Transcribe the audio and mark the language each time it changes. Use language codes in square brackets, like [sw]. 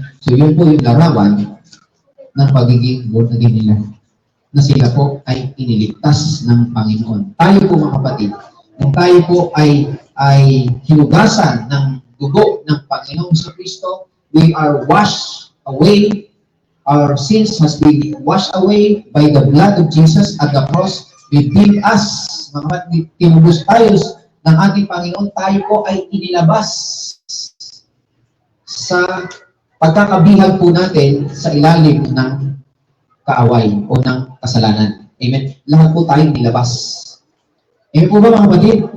[tl] So yun po yung larawan ng pagiging born again nila na sila po ay iniligtas ng Panginoon. Tayo po mga kapatid, kung tayo po ay hinugasan ng dugo ng Panginoong sa Kristo, [en] we are washed away. Our sins has been washed away by the blood of Jesus at the cross. Within us, [tl] mga kapatid, tinubos tayo ng ating Panginoon, tayo po ay inilabas sa pagkakabihag po natin sa ilalim ng kaaway o ng kasalanan. Amen? Lahat po tayo inilabas. Amen po ba mga kapatid?